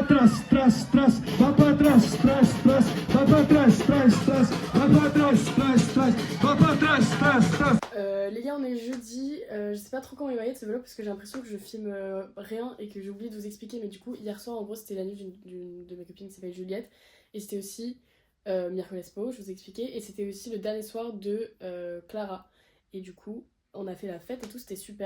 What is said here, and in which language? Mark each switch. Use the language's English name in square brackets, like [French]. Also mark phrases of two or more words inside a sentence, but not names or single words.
[Portuguese] trás, trás, trás, va para trás, trás, trás, va para trás, trás, trás, va para trás, trás, trás, va para trás, trás, trás. [French] Les gars, on est jeudi, je sais pas trop comment il va être ce vlog parce que j'ai l'impression que je filme rien et que j'ai oublié de vous expliquer, mais du coup hier soir en gros c'était la nuit d'une de mes copines qui s'appelle Juliette et c'était aussi Miércolespo, je vous ai expliqué, et c'était aussi le dernier soir de Clara, et du coup on a fait la fête et tout, c'était super.